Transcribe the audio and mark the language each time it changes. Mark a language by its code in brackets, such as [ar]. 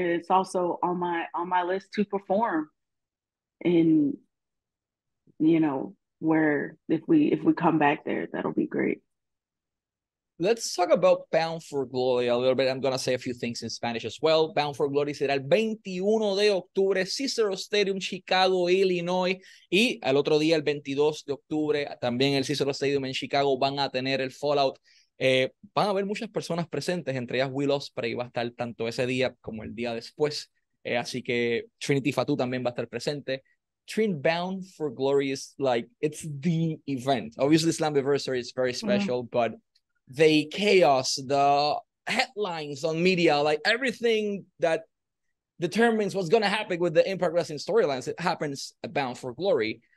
[en] And it's also on my list to perform in where if we come back there, that'll be great. Let's talk about Bound for Glory a little bit. I'm going to say a few things in Spanish as well. [es] Bound for Glory será el 21 de octubre, Cicero Stadium, Chicago, Illinois. Y al otro día, el 22 de octubre, también el Cicero Stadium en Chicago van a tener el Fallout. Van a haber muchas personas presentes, entre ellas Will Ospreay va a estar tanto ese día como el día después. Así que Trinity Fatu también va a estar presente. [en] Trin Bound for Glory is like, it's the event. Obviously, Slammiversary is very special, but the chaos, the headlines on media, like everything that determines what's going to happen with the Impact Wrestling storylines, it happens at Bound for Glory.